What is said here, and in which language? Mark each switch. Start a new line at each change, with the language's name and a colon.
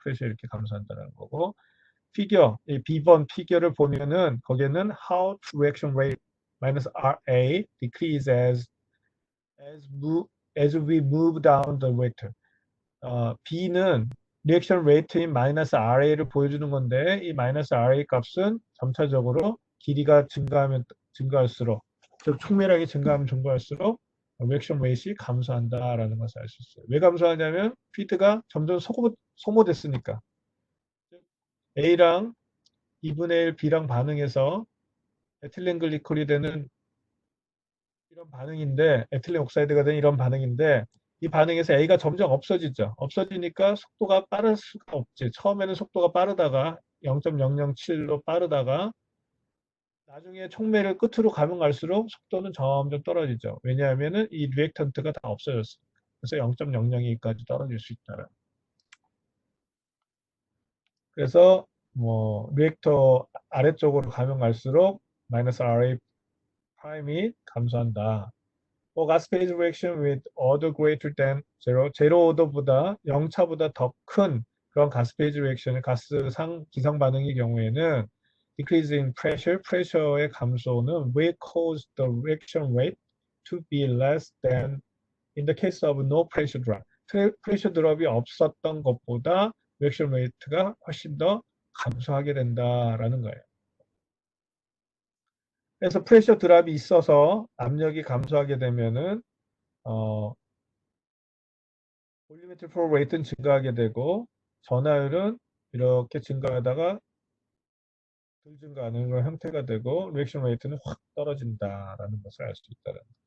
English: pressure
Korean: 이렇게 감소한다는 거고, 이 B번 피겨를 보면은 거기에는
English: how to reaction rate minus RA decrease as we move down the vector.
Korean: B는 리액션 레이트인 마이너스 RA를 보여주는 건데 이 마이너스 RA 값은 점차적으로 길이가 증가할수록 즉 촉매력이 증가할수록 리액션 레이트가 감소한다라는 것을 알 수 있어요. 왜 감소하냐면 피드가 점점 소모됐으니까. A랑 2분의 1 B랑 반응해서 에틸렌 글리콜이 되는 이런 반응인데 에틸렌 옥사이드가 되는 이런 반응인데 이 반응에서 A가 점점 없어지죠. 없어지니까 속도가 빠를 수가 없지. 처음에는 속도가 빠르다가 0.007로 빠르다가 나중에 촉매를 끝으로 가면 갈수록 속도는 점점 떨어지죠. 왜냐하면 이 리액턴트가 다 없어졌어요. 그래서 0.002까지 떨어질 수 있다는. 그래서 뭐 리액터 아래쪽으로 가면 갈수록 마이너스 RA 프라임이 감소한다.
English: For gas phase reaction with order greater than 0,
Korean: 제로 오더보다 0차보다 더 큰 그런 가스 페이즈 리액션의 기상 반응의 경우에는
English: decrease in pressure,
Korean: pressure의 감소는
English: will cause the reaction rate to be less than in the case of no pressure drop.
Korean: 프레셔 드롭이 없었던 것보다 리액션 레이트가 훨씬 더 감소하게 된다라는 거예요. 그래서 프레셔 드랍이 있어서 압력이 감소하게 되면은 볼륨메트릭 플로우 레이트는 증가하게 되고 전하율은 이렇게 증가하다가 덜 증가하는 그런 형태가 되고 리액션 레이트는 확 떨어진다라는 것을 알 수 있다는.